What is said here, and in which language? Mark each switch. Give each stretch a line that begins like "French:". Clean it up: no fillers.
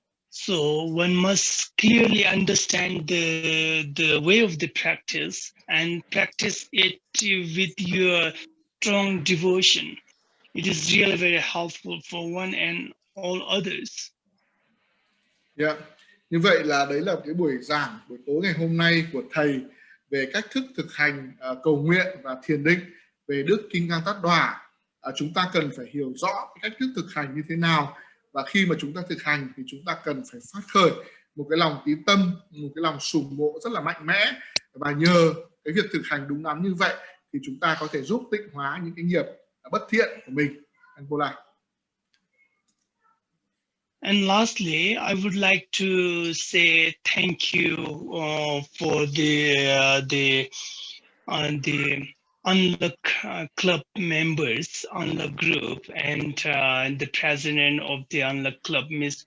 English: So one must clearly understand the way of the practice and practice it with your strong devotion. It is really very helpful for one and all others. Yeah.
Vietnamese: Như vậy là đấy là cái buổi giảng buổi tối ngày hôm nay của thầy về cách thức thực hành cầu nguyện và thiền định về Đức Kim Cang Ta. Chúng ta cần phải hiểu rõ cái cách thức thực hành như thế nào, và khi mà chúng ta thực hành thì chúng ta cần phải phát khởi một cái lòng tín tâm, một cái lòng sùng mộ rất là mạnh mẽ, và nhờ cái việc thực hành đúng đắn như vậy thì chúng ta có thể giúp tịnh hóa những cái nghiệp bất thiện của mình.
English: And lastly, I would like to say thank you for the An-Lạc Club members, An-Lạc group, and the president of the An-Lạc Club, Ms.